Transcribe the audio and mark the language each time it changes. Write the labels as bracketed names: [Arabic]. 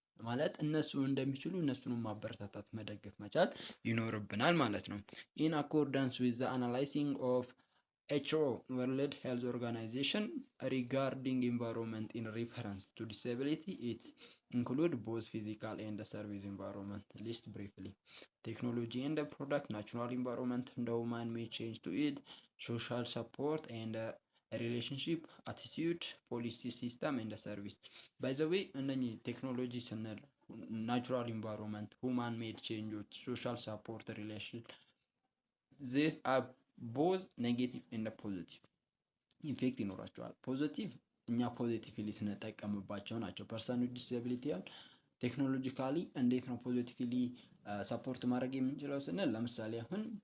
[Amharic] ማለት እነሱ እንደሚችሉ እነሱንም ማበረታታት መደገፍ መቻል ይኖርብናል ማለት ነው። [English] ኢን አኮርዳንስ ዊዝ ዘ አናላይሲንግ ኦፍ ኤችኦ ወርልድ ሄልዝ ኦርጋናይዜሽን ሪጋርዲንግ ኢንቫይሮንመንት ኢን ሪፈረንስ ቱ ዲስኤቢሊቲ ኢት include both physical and service environment. List briefly. Technology and the product, natural environment, the man-made change to it, social support and relationship, attitude, policy system and the service. By the way, [Amharic] እነኚህ ቴክኖሎጂ ስንል ናቹራል ኢንቫይሮንመንት፣ ሁማን ሜድ ቼንጆች፣ ሶሻል ሳፖርት፣ ሪሌሽን [English] ዚስ አር ቦዝ ኔጌቲቭ ኤንድ ፖዚቲቭ ኢፌክት [Amharic] ይኖራቸዋል። ፖዚቲቭ እኛ ፖዚቲቭሊ ስንጠቀምባቸው ናቸው። ፐርሰን ዊዝ ዲስኤቢሊቲ ቴክኖሎጂካሊ እንዴት ነው ፖዚቲቭሊ ሰፖርት ማድረግ የምንችለው ስንል ለምሳሌ አሁን